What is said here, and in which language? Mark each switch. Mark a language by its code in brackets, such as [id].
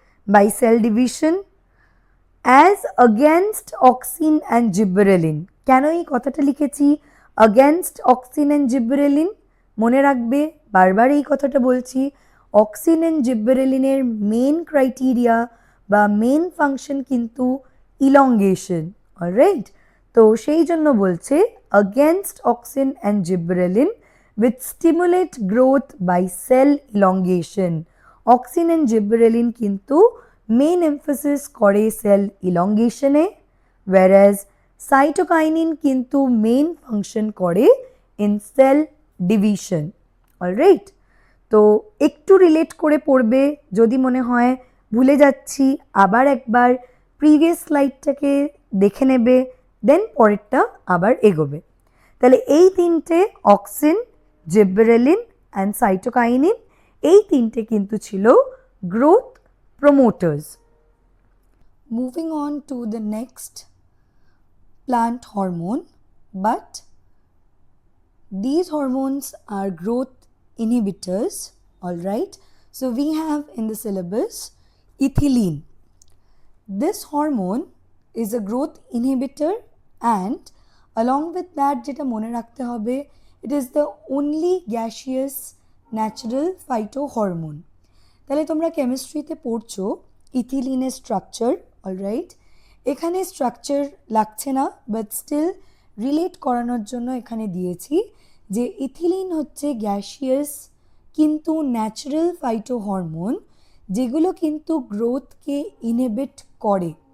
[en] By cell division, as against auxin and gibberellin. [bn] কেন এই কথাটা লিখেছি অগেনস্ট অক্সিন অ্যান্ড জিব্বেরেলিন? মনে রাখবে, বারবার এই কথাটা বলছি, অক্সিন অ্যান্ড জিব্বেরেলিনের মেন ক্রাইটেরিয়া বা মেন ফাংশন কিন্তু ইলংগেশন, অলরাইট। তো সেই জন্য বলছে [en] against auxin and gibberellin which stimulate growth by cell elongation. [bn] Auxin and gibberellin কিন্তু মেন এমফাসিস করে সেল ইলংগেশনে, whereas সাইটোকাইনিন কিন্তু মেন ফাংশন করে ইন সেল ডিভিশন, অলরাইট। তো একটু রিলেট করে পড়বে, যদি মনে হয় ভুলে যাচ্ছি আবার একবার প্রিভিয়াস স্লাইডটাকে দেখে নেবে, দেন পরেরটা আবার এগোবে। তাহলে এই তিনটে অক্সিন, জিব্বেরেলিন অ্যান্ড সাইটোকাইনিন, এই তিনটে কিন্তু ছিল growth promoters. [en] Moving on to the next plant hormone, but these hormones are growth inhibitors, alright. So we have in the syllabus ethylene. This hormone is a growth inhibitor, and along with that [bn] যেটা মনে রাখতে হবে, [en] it is the only gaseous natural phytohormone. [bn] তাহলে তোমরা কেমিস্ট্রিতে পড়ছো ইথিলিনের structure, alright. এখানে structure লাগছে না, বাট স্টিল রিলেট করানোর জন্য এখানে দিয়েছি যে ইথিলিন হচ্ছে গ্যাসিয়াস কিন্তু ন্যাচারাল ফাইটোহরমোন, যেগুলো কিন্তু গ্রোথকে ইনহিবিট করে।